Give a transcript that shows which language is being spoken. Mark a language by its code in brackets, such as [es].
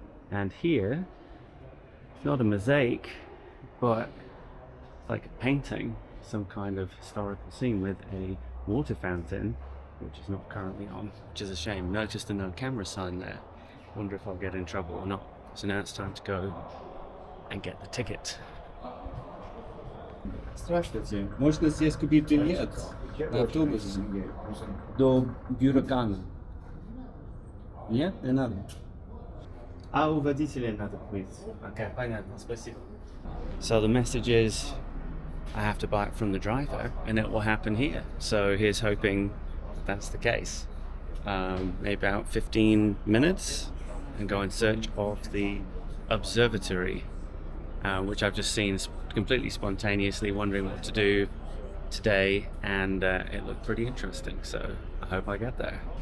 [en] And here, it's not a mosaic, but like a painting, some kind of historical scene with a water fountain, which is not currently on, which is a shame. Noticed a no camera sign there. Wonder if I'll get in trouble or not. So now it's time to go and get the ticket. [ru] Здравствуйте. Можно здесь купить билет на автобус до Byurakan? Нет, не надо. А у водителя надо купить. Okay, понятно, спасибо. [en] So the message is, I have to buy it from the driver, and it will happen here. So here's hoping that's the case. Maybe about 15 minutes and go in search of the Observatory, which I've just seen completely spontaneously, wondering what to do today, and it looked pretty interesting, so I hope I get there.